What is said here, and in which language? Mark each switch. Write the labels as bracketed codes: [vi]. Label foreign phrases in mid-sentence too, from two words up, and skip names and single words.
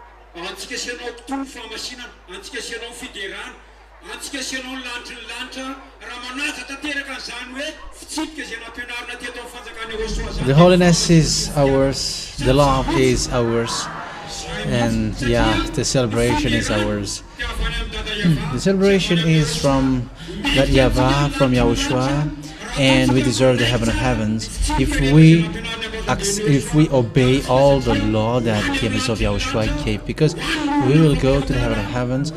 [mg] antsika sy anao tontolo famasinana antsika sy anao fiderana antsika sy anao lanitry ny lanitra raha manaja tanteraka an'izany hoe fitsipika izay nampianarina teto amin'ny fanjakana YAHOSHUAH. [en] The holiness is ours, the love is ours, and yeah, the celebration is ours. The celebration is from that YAHVAH, from YAHOSHUAH, and we deserve the heaven of heavens if we obey all the law that the enemies of YAHOSHUAH gave, because we will go to the heaven of heavens.